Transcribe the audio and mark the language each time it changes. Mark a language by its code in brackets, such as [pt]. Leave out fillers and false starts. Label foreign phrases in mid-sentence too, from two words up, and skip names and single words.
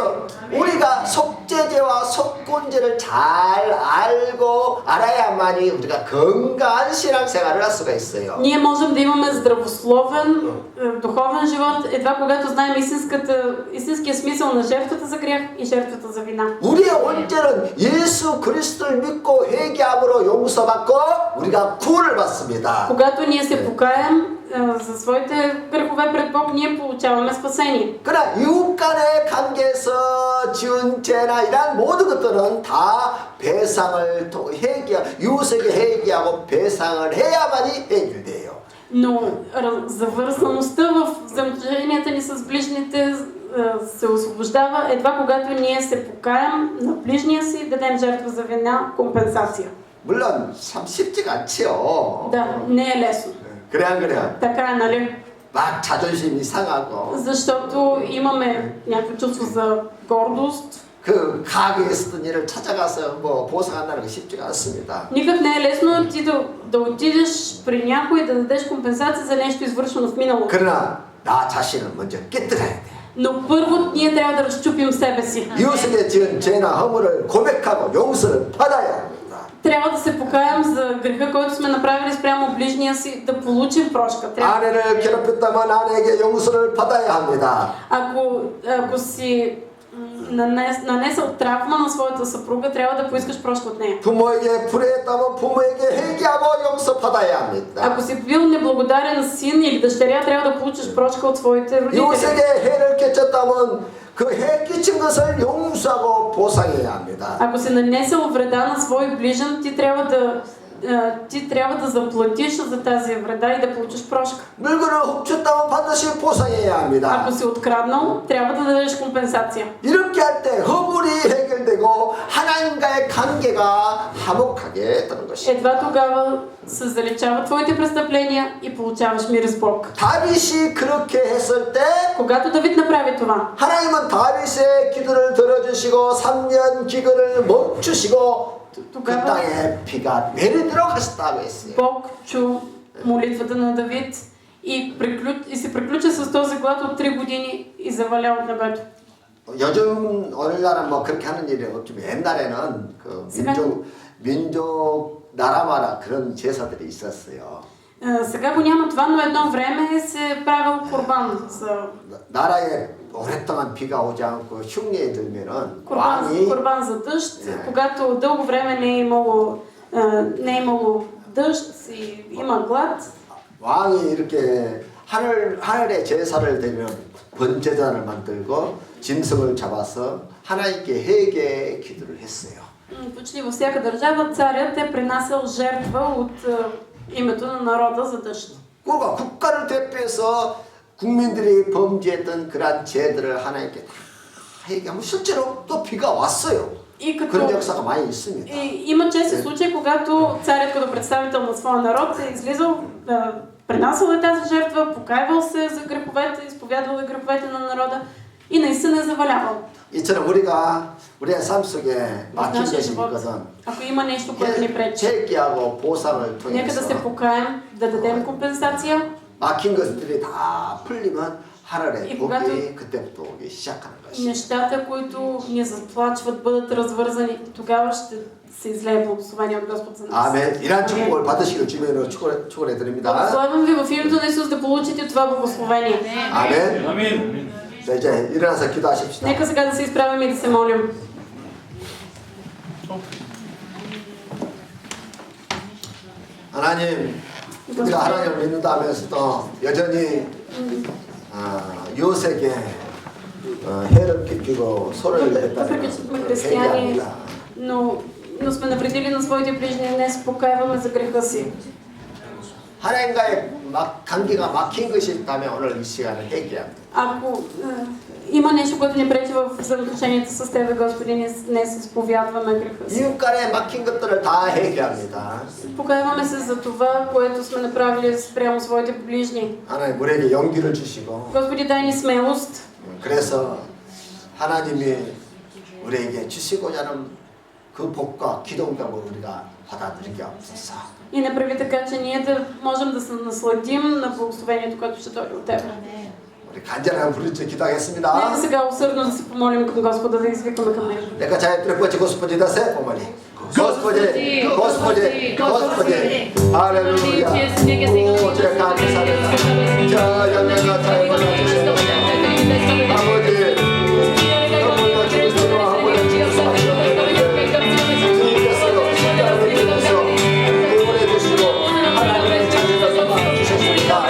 [ko] 그래서 우리가 속죄제와 속건제를 잘 알아야만이 우리가 건강한 신앙생활을 할 수가 있어요. [bg] Ние можем да имаме здравословен, духовен живот, едва когато знаем истинския смисъл на жертвата за грях и жертвата за вина. [ko] 우리의 온전은 예수 그리스도를 믿고 회개함으로 용서받고 우리가 구원을 받습니다. [bg] Когато ние се покаем за своите грехове пред Бог, ние получаваме спасение. [ko] 그러나 이웃 간의 관계에서 지은 죄나 이런 모든 것들은 다 배상을 이웃에게 회개하고 배상을 해야만이 해결돼요. [bg] Но завързаността в взаимоотношенията ни с ближните се освобождава едва когато ние се покаем на ближния си, дадем жертва за вина, компенсация. [ko] 물론 참 쉽지가 않지요. [bg] Да, не е лесно. [ko] 그래 안 그래? [bg] Така е, нали? [ko] 막 자존심이 상하고 [bg] Защото имаме някакво чувство за гордост. [ko] 그 가게에 있었던 일을 찾아가서 뭐 보상한다는 게 쉽지가 않습니다. [bg] Никак не е лесно ти да отидеш при някой да дадеш компенсация за нещо извършено в миналото. [ko] 그러나 나 자신을 먼저 깨뜨려야 돼. [bg] Но първо ние трябва да разчупим себе си. [ko] 이웃에게 지은 죄나 허물을 고백하고 용서를 받아야 합니다. [bg] трябва да се покаем за греха, който сме направили спрямо ближния си, да получим прошка. Трябва... [ko] 아내를 괴롭혔다면 아내에게 용서를 받아야 합니다. [bg] Ако си нанесъл травма на своята съпруга, трябва да поискаш прошка от нея. [ko] 부모에게 불의했다면 부모에게 회개하고 용서받아야 합니다. [bg] Ако си бил неблагодарен син или дъщеря, трябва да получиш прошка от своите родители. [ko] 이웃에게 해를 끼쳤다면 그 해 끼친 것을 용서하고 보상해야 합니다. [bg] Ако си нанесъл вреда на свой ближен, ти трябва да заплатиш за тази вреда и да получиш прошка. [ko] 물건을 훔쳤다면 반드시 보상해야 합니다. [bg] Ако си откраднал, трябва да дадеш компенсация. [ko] 이렇게 할 때 허물이 해결되고 하나님과의 관계가 화목하게 되는 것입니다. [bg] Едва тогава се заличават твоите престъпления и получаваш мир с Бог. [ko] 다윗이 그렇게 했을 때 [bg] Когато Давид направи това, [ko] 하나님은 다윗의 기도를 들어주시고 3년 기근을 멈추시고 그 [bg] тогава [ko] 땅에 비가 내리도록 하셨다고 했어요. [bg] Бог чу молитвата на Давид и се приключи с този глад от 3 години и заваля от небето. [ko] 요즘 오늘날은 뭐 그렇게 하는 일이 없지만 옛날에는 그 민족 나라마다 그런 제사들이 있었어요. [bg] Сега го няма това, но едно време се правил курбан за [ko] 나라에 오랫동안 비가 오지 않고 흉년이 들면은 왕이 [bg] курбан за дъжд. Когато дълго време не е имало дъжд и има глад, [ko] 왕이 이렇게 하늘의 제사를 드리는 번제단을 만들고 짐승을 잡아서 하나님께 회개 기도를 했어요. [bg] почти във всяка държава царят е принасял жертва от името на народа за дъжд. [ko] 그러니까 국가를 대표해서 국민들이 범죄했던 그러한 죄들을 하나님께 다 회개하면 실제로 또 비가 왔어요. 그런 역사가 많이 있습니다. [bg] Има чести случаи, когато царят като представител на своя народ е излизал, принасял е тази жертва, покайвал се за греховете, изповядвал е греховете на народа и наистина е завалявал. [ko] 이처럼 우리의 삶 속에 막힌 것이 있거든. [bg] Ако има нещо, което ни пречи, [ko] 회개하고 보상을 [bg] нека да се [ko] 통해서 [bg] покаем, да дадем компенсация. [ko] 막힌 것들이 다 풀리면 하늘의 [bg] И [ko] 복이 그때부터 오기 시작하는 것이. [bg] Нещата, които ни заплачват, бъдат развързани, тогава ще се излее благословение от Господ за нас. [ko] 아멘. 이러한 축복을 받으시길 주님으로 축원해 드립니다. [bg] Благословям ви в името на Исус да получите това благословение. [ko] 아멘. 아멘. 자, 이제 일어나서 기도하십시다. [bg] Нека сега да се изправим и да се молим. [ko] 하나님, 우리가 하나님을 믿는다 하면서도 여전히 이웃에게 해를 끼치고 소를 [bg] Въпреки че сме християни, но сме навредили на своите ближни, днес покаяваме за греха си. [ko] 하나님과의 관계가 막힌 것이 있다면 오늘 이 시간을 회개합니다. [bg] Ако има нещо, което ни пречи в взаимоотношенията с Тебе, Господи, ние днес изповядваме греха си. [ko] 이웃 간에 막힌 것들을 다 회개합니다. [bg] Покаяваме се за това, което сме направили спрямо своите ближни. [ko] 하나님 우리에게 용기를 주시고 [bg] Господи, дай ни смелост. [ko] 그래서 하나님이 우리에게 주시고자 하는 그 복과 기도응답을 우리가 받아들이게 하옵소서. [bg] И направи така, че ние да можем да се насладим на благословението, което ще дойде от Тебе. [ko] 우리 간절하게 부르짖어 기도하겠습니다. [bg] Нека сега усърдно да се помолим към Господа, да извикаме към Него. [ko] 내가 자유를 뻗치 [bg] Господи да се помоли. Господи, Господи, Господи, [ko] 할렐루야. 오, 주의 감사합니다. 자, 영광과 자유를 주시옵소서. 아버지, 너무나 주시고 하고 주시옵소서. 주님께서 십자가를 지셔서 구원해 주시고 하나님의 자녀를 맡아 주셨습니다.